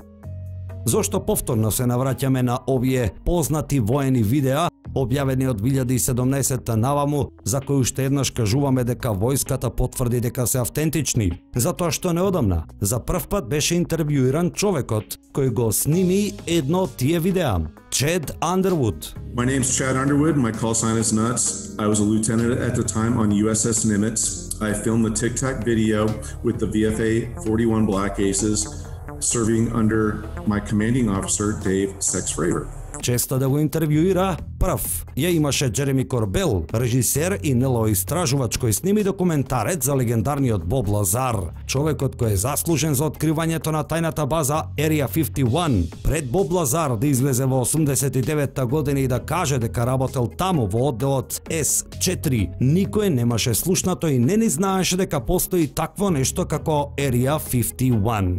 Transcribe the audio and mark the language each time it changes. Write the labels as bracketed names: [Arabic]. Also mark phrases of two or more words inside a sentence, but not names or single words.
[Macedonian] Зошто повторно се навраќаме на овие познати воени видеа, објавени од 2017 наваму, за кои уште еднаш кажуваме дека војската потврди дека се автентични? Затоа што неодамна, за прв пат беше интервјуиран човекот кој го сними едно од тие видеа, Чед Андервуд. [English] My name's Chad Underwood. My call sign is Nuts. I was a lieutenant at the time on USS Nimitz. I filmed the Tic Tac video with the VFA 41 Black Aces, serving under my commanding officer, Dave Sex Fravor. [Macedonian] Често да го интервјуира, прв ја имаше Джереми Корбел, режисер и НЛО истражувач кој сними документарец за легендарниот Боб Лазар, човекот кој е заслужен за откривањето на тајната база Area 51. Пред Боб Лазар да излезе во 89-та година и да каже дека работел таму во одделот S4, никој немаше слушнато и не ни знаеше дека постои такво нешто како Area 51.